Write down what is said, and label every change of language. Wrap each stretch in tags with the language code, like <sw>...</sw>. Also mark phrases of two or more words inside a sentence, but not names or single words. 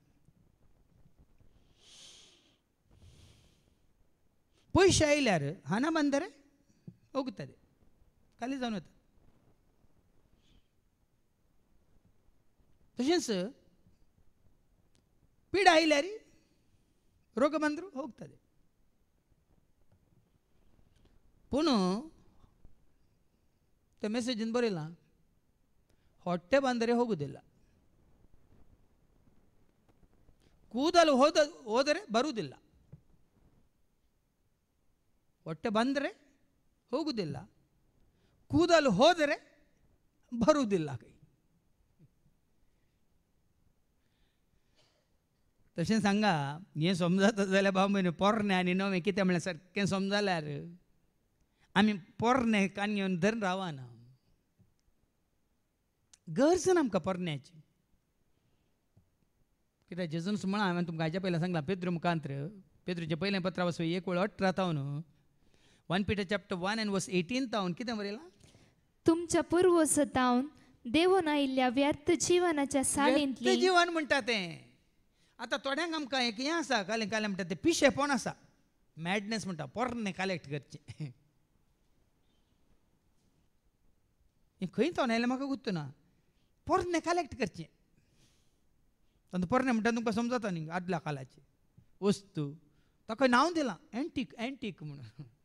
<kok>पयशे आयल्यार हाना बांदरे ओगतले खाली जावन वता तशेंच पीड आयल्यार रोग बांदरू होगतले पूण त्या</kok> <kn>ಮೆಸೇಜಿನ ಬರಲ್ಲ ಹೊಟ್ಟೆ ಬಂದರೆ ಹೋಗುವುದಿಲ್ಲ ಕೂದಲು ಹೋದರೆ ಬರುವುದಿಲ್ಲ ಹೊಟ್ಟೆ ಬಂದರೆ ಹೋಗುವುದಿಲ್ಲ ಕೂದಲು ಹೋದರೆ ಬರುವುದಿಲ್ಲ</kn> <kok>तशें सांगा हें समजता जाल्यार बाबा पोरणे आनी नवे कितें म्हणल्यार सारकें समजल्यार आमी पोरणे कान घेवन धरून रावना गरज ना आमकां पोरण्याची कित्याक जेजूस म्हणा हांवें तुमकां हाच्या पयलीं सांगलां पेद्रू मुखांत्र पेद्रूचें पयलें पत्रा वचून 1:18 तावन</kok> <en>1 Peter chapter 1 and verse 18</en> <kok>तावन कितें बरयलां तुमच्या पूर्वजांतावन देवून आयिल्ल्या व्यर्थ जिवनाच्या सालींतली जीवन म्हणटा तें आतां थोड्यांक आमकां एक हें आसा काले काले म्हणटा तें पिशेपण आसा मॅडनेस म्हणटा पोरणे कलेक्ट करचें हें खंय तो आयलें म्हाका गुर्तुना पोरणे कलेक्ट करचें तातूंत पोरणे म्हणटा तुमकां समजता न्ही आदल्या कालाची वस्तू ताका नांव दिलां</kok> <en>antique antique</en> <kok>म्हणून</kok>